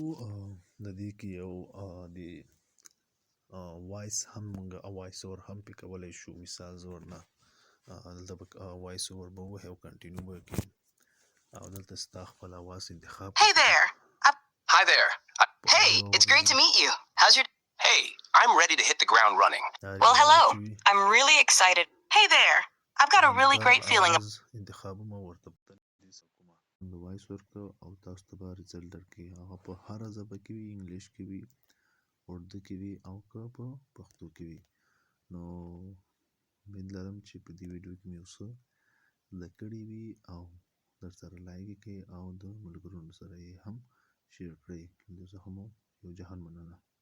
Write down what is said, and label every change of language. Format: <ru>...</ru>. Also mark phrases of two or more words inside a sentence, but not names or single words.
<ps>د دې کې یو د وایس هم موږ</ps> <en>voice over</en> <ps>هم پې کولی شو مثال زه ورنه دلته به وایس اوور به ووهي او کنټینیو به کړي او دلته ستا خپل اواز انتخاب</ps> <en>Hey there. Hi there. Hey, it's great to meet you. How's your... Hey, I'm ready to hit the ground running. Well, hello. I'm really excited. Hey there. I've got a really great feeling.</en> <ps>انتخابونه ورته د وایس ورکړه او تاسو ته به ریزلټ درکړي هغه په هره ژبه کې وي انګلیش کې وي اردو کې وي او که په پښتو کې وي نو امید لرم چې په دې ویډیو کې مې یو څه زده کړي وي او در سره لایک یې کړئ او د ملګرو سره یې هم شیر کړئ د زه هم یو جهان مننه</ps>